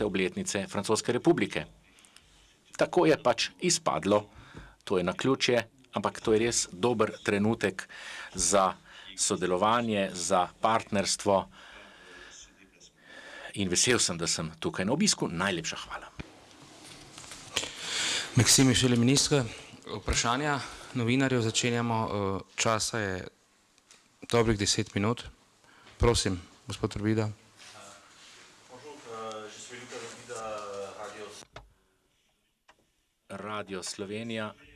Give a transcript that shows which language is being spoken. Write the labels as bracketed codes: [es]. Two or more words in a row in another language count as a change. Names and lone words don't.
[sl] obletnice Francoske republike. Tako je pač izpadlo, to je naključje, ampak to je res dober trenutek za sodelovanje, za partnerstvo in vesel sem, da sem tukaj na obisku. Najlepša hvala. [fr] Merci, monsieur le ministre. [sl] Vprašanja novinarjev začenjamo. Časa je dobrih 10 minut. Prosim, gospod Robida. Radio Slovenija.